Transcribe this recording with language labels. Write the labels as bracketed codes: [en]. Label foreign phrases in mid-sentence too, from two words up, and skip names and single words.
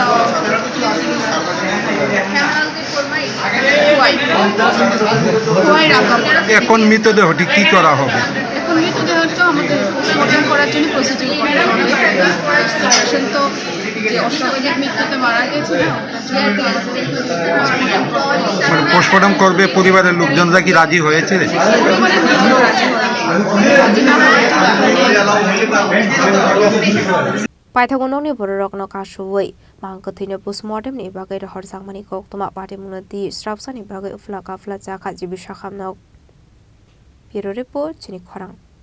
[bn] এখন মৃতদেহটি কি করা হবে এখন মৃতদেহটা আমাদের পোস্টমর্টম করার জন্য প্রসিডিউর করতে হবে পেশেন্ট তো যে অস্বাভাবিক মৃত্যুতে মারা গেছে পোস্টমর্টম করবে পরিবারের লোকজনরা কি রাজি হয়েছে [trp] Paithagononi Bororok no Kashuwi, Mangkwthwi [en] Post Mortem [trp] ni Bagai Hor Sangmani Koktoma Party Monotir Strapsa ni Bagai Uphala Kaphwla Chakha jibi Sakham no PhiyabaPost Chini Khorang